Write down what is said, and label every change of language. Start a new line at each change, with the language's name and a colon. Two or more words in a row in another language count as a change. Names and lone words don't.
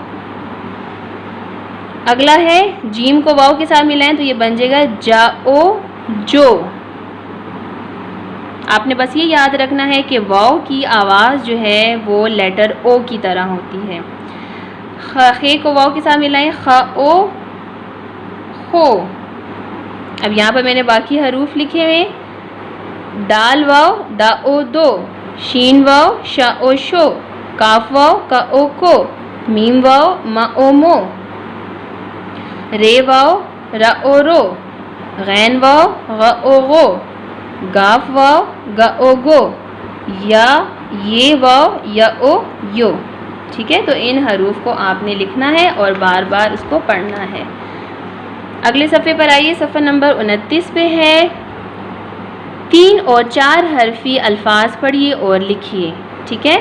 Urdu: اگلا ہے جیم کو واو کے ساتھ ملائیں تو یہ بن جائے گا جا او جو۔ آپ نے بس یہ یاد رکھنا ہے کہ واو کی آواز جو ہے وہ لیٹر او کی طرح ہوتی ہے۔ خے کو واو کے ساتھ ملائیں، خ او خو۔ اب یہاں پر میں نے باقی حروف لکھے ہوئے، دال واو دا او دو، شین واو شا او شو، کاف واو کا او کو، میم واو ما او مو، رے واو را او رو، غین واو غ او غو، گاف واو گا او گو، یا یہ واو یا او یو، ٹھیک ہے؟ تو ان حروف کو آپ نے لکھنا ہے اور بار بار اس کو پڑھنا ہے۔ اگلے صفحے پر آئیے، صفحہ نمبر 29 پہ ہے، 3 اور 4 حرفی الفاظ پڑھیے اور لکھیے، ٹھیک ہے؟